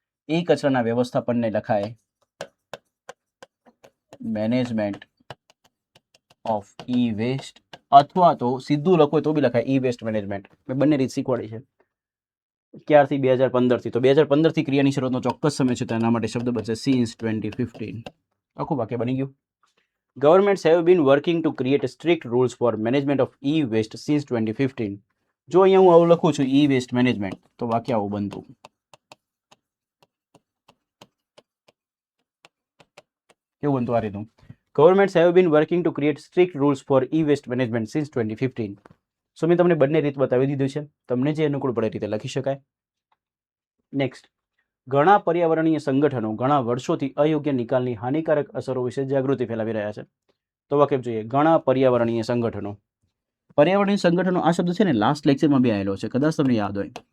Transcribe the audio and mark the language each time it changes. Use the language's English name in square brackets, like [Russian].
[Gujarati] ઈ કચરાના વ્યવસ્થાપનને લખાય [English] management of e waste, [Gujarati] અથવા તો સીધું લખો તો બી લખાય [English] E waste management. [Gujarati] મેં બંને રીત શીખવાડી છે. ક્યારથી? 2015 થી. તો 2015 થી ક્રિયાની શરૂઆતનો ચોક્કસ સમય છે, તો એના માટે શબ્દ બનશે સિન્સ 2015. આખું વાક્ય બની ગયું. [English] Governments have been working to create strict rules for management of e-waste since 2015. [Gujarati] જો અહીંયા હું આવું લખું છું [English] e-waste management, [Gujarati] તો વાક્ય આવું બનતું. કેવું બનતું? આ રીતનું. [English] Governments have been working to create strict rules for e-waste management since 2015. [Gujarati] સો મેં તમને બંને રીત બતાવી દીધું છે, તમને જે અનુકૂળ પડે રીતે લખી શકાય. નેક્સ્ટ, ઘણા પર્યાવરણીય સંગઠનો ઘણા વર્ષોથી અયોગ્ય નિકાલની હાનિકારક અસરો વિશે જાગૃતિ ફેલાવી રહ્યા છે. તો વાક્ય જોઈએ ઘણા પર્યાવરણીય સંગઠનો. પર્યાવરણીય સંગઠનો આ શબ્દ છે ને લાસ્ટ લેક્ચરમાં બી આવેલો છે, કદાચ તમને યાદ હોય.